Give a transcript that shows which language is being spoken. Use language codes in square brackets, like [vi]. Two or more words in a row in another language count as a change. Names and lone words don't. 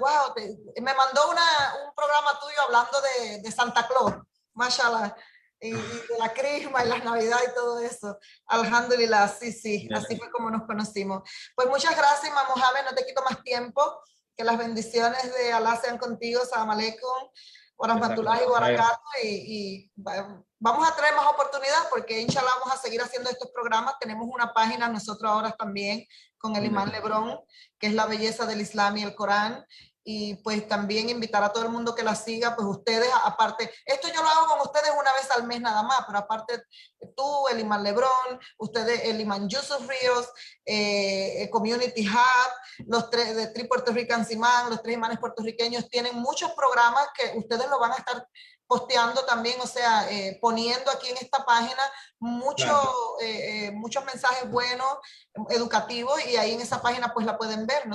[es] Wow, me mandó un programa tuyo hablando de Santa Claus, mashallah, y de la crisma y las navidades y todo eso. Alhamdulillah, sí, así fue como nos conocimos. Pues muchas gracias, Imam Mohamed, no te quito más tiempo. Que las bendiciones de Allah sean contigo. [ar] سلام عليكم، ورحمة الله وبركاته. [es] Y vamos a traer más oportunidades, porque inshallah vamos a seguir haciendo estos programas. Tenemos una página nosotros ahora también con el imán Lebrón, que es la belleza del Islam y el Corán. Y pues también invitar a todo el mundo que la siga. Pues ustedes, aparte, esto yo lo hago con ustedes una vez al mes nada más, pero aparte tú, el imán Lebrón, ustedes, el imán Yusuf Ríos, Community Hub, los tres de Tri Puerto Rican Imán, los 3 imanes puertorriqueños, tienen muchos programas que ustedes lo van a estar posteando también, o sea, poniendo aquí en esta página muchos mensajes buenos, educativos, y ahí en esa página pues la pueden ver.